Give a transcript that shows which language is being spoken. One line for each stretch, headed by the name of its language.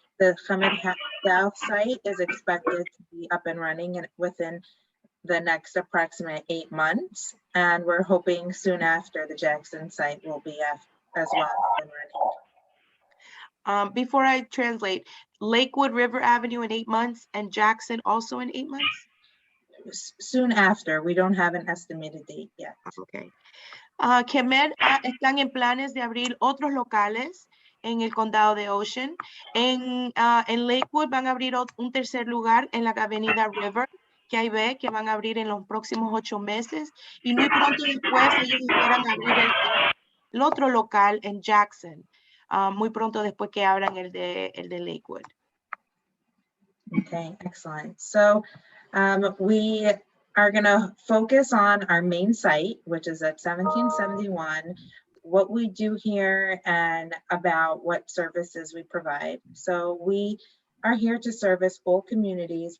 English: The CHEMED South site is expected to be up and running within the next approximate 8 months, and we're hoping soon after the Jackson site will be as well up and running. Before I translate, Lakewood River Avenue in 8 months and Jackson also in 8 months? Soon after, we don't have an estimated date yet. Okay.
Spanish: CHEMED están en planes de abrir otros locales en el condado de Ocean. En Lakewood van a abrir un tercer lugar en la avenida River, que ahí ve que van a abrir en los próximos 8 meses. Y muy pronto después ellos esperan abrir el otro local en Jackson. Muy pronto después que abran el de Lakewood.
English: Okay, excellent. So we are going to focus on our main site, which is at 1771, what we do here and about what services we provide. So we are here to service all communities.